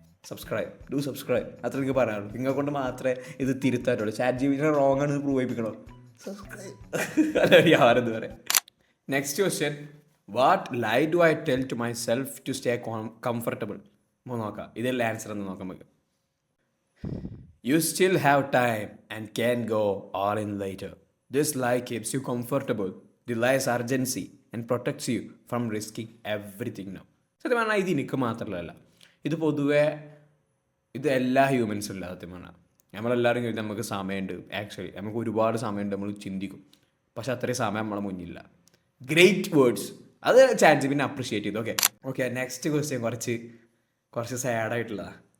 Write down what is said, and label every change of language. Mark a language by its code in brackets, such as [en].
[ml] Subscribe, do subscribe. അത്ര എനിക്ക് പറയാനുള്ളൂ. നിങ്ങളെ കൊണ്ട് മാത്രമേ ഇത് തിരുത്താറ്റുള്ളൂ. ചാറ്റ് ജിപിടിനെ റോങ് ആണ് പ്രൂവ് ചെയ്യിപ്പിക്കണോ? സബ്സ്ക്രൈബ്. അല്ല ആരെന്ത് പറയാം. [en] Next question. What lie do I tell to myself to stay comfortable? [ml] നോക്കാം, ഇതെല്ലാം ആൻസർ എന്ന് നോക്കാം നമുക്ക്. [en] You still have time and can go all in later. This lie keeps you comfortable, delays urgency and protects you from risking everything now. [ml] സത്യം പറഞ്ഞാൽ ഇത് എനിക്ക് മാത്രമല്ല, ഇത് പൊതുവേ ഇത് എല്ലാ ഹ്യൂമൻസും ഇല്ല. സത്യം പറഞ്ഞാൽ നമ്മളെല്ലാവരും കഴിഞ്ഞാൽ നമുക്ക് സമയമുണ്ട്. ആക്ച്വലി നമുക്ക് ഒരുപാട് സമയമുണ്ട്, നമ്മൾ ചിന്തിക്കും. പക്ഷെ അത്രയും സമയം നമ്മളെ മുന്നില്ല. [en] Great words. [ml] അത് ചാറ്റ് ജിപിടിനെ അപ്രിഷിയേറ്റ് ചെയ്തു. ഓക്കെ [en] next question [ml] കുറച്ച് സാഡായിട്ടുള്ളതാണ്.